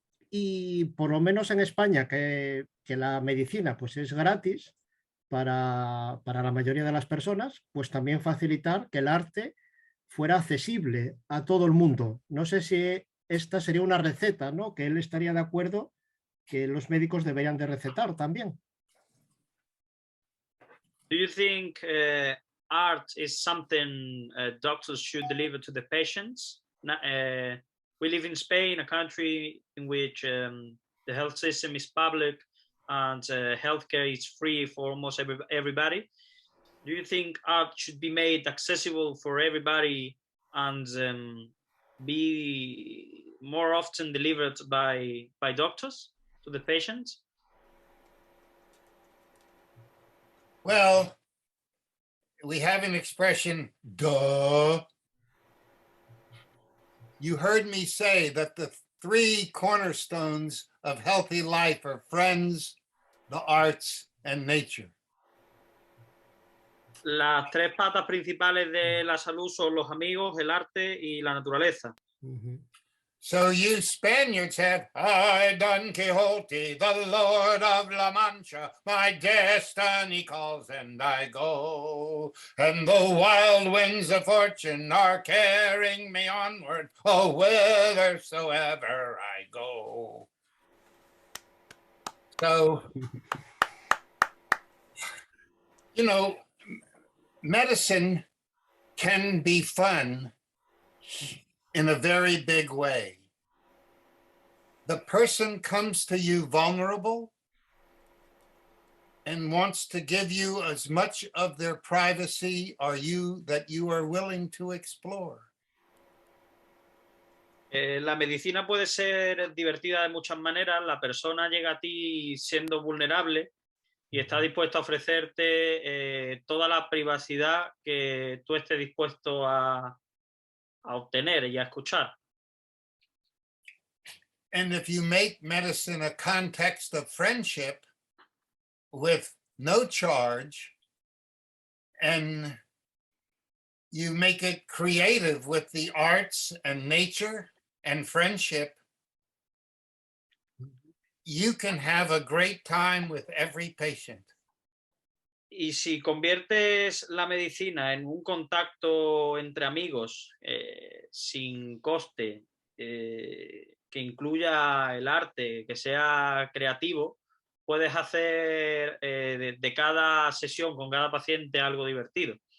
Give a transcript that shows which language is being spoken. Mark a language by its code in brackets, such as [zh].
[es] y por lo menos en España que la medicina pues, es gratis para la mayoría de las personas, pues también facilitar que el arte fuera accesible a todo el mundo. No sé si esta sería una receta, ¿no? Que él estaría de acuerdo que los médicos deberían de recetar también. [en] Do you think art is something doctors should deliver to the patients? We live in Spain, a country in which the health system is public and healthcare is free for almost everybody. Do you think art should be made accessible for everybody and be more often delivered by doctors to the patients? Well, we have an expression, duh. You heard me say that the three cornerstones of healthy life are friends, the arts, and nature. [es] Las tres patas principales de la salud son los amigos, el arte y la naturaleza. [en] So you Spaniards have, I, Don Quixote, the Lord of La Mancha, my destiny calls and I go. And the wild winds of fortune are carrying me onward, oh, whithersoever I go. So, you know, medicine can be fun in a very big way. The person comes to you vulnerable, and wants to give you as much of their privacy that you are willing to explore. [es] La medicina puede ser divertida de muchas maneras. La persona llega a ti siendo vulnerable y está dispuesta a ofrecerte toda la privacidad que tú estés dispuesto a obtener y a escuchar. [en] And if you make medicine a context of friendship with no charge, and you make it creative with the arts and nature and friendship, you can have a great time with every patient. [es] Y si conviertes la medicina en un contacto entre amigos sin coste, que incluya el arte, que sea creativo, puedes hacer de cada sesión con cada paciente algo divertido.